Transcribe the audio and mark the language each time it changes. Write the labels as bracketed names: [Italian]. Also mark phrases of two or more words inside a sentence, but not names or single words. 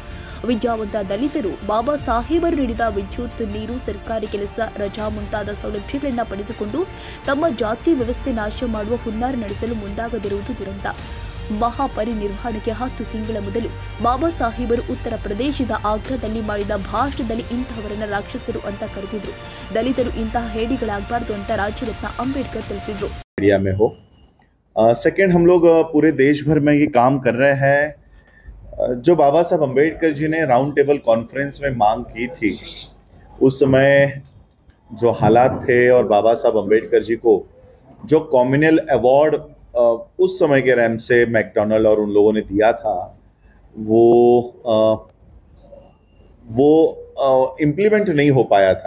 [Kannada] ವಿದ್ಯಾವಂತ ದಲಿತರು ಬಾಬಾ ಸಾಹೇಬರು ನೀಡಿದ ವಿದ್ಯುತ್, ನೀರು, ಸರ್ಕಾರಿ ಕೆಲಸ, ರಜಾ ಮುಂತಾದ ಸೌಲಭ್ಯಗಳನ್ನ ಪಡೆದುಕೊಂಡು ತಮ್ಮ ಜಾತಿ ವ್ಯವಸ್ಥೆ ನಾಶ ಮಾಡುವ ಹುನ್ನಾರ ನಡೆಸಲು ಮುಂದಾಗದಿರುವುದು ದುರಂತ. ಮಹಾಪರಿನಿರ್ವಾಣಕ್ಕೆ 10 ತಿಂಗಳ ಮೊದಲು ಬಾಬಾ ಸಾಹೇಬರು ಉತ್ತರ ಪ್ರದೇಶದ ಆಗ್ರಾದಲ್ಲಿ ಮಾಡಿದ ಭಾಷಣದಲ್ಲಿ ಇಂತಹವರನ್ನ ರಾಕ್ಷಸರು ಅಂತ ಕರೆದಿದ್ರು. ದಲಿತರು ಇಂತಹ ಹೇಡಿಗಳಾಗಬಾರದು ಅಂತ ರಾಜರತ್ನ ಅಂಬೇಡ್ಕರ್ ತಿಳಿಸಿದ್ರು. [Hindi] इंडिया में हो सेकेंड हम लोग पूरे देश भर में ये काम कर रहे हैं जो बाबा साहब अंबेडकर जी ने [English] round table conference [Hindi] में मांग की थी. उस समय जो हालात थे और बाबा साहब अंबेडकर जी को जो [English] communal award [Hindi] उस समय के रैम से मैकडॉनल्ड और उन लोगों ने दिया था वो इम्प्लीमेंट नहीं हो पाया था.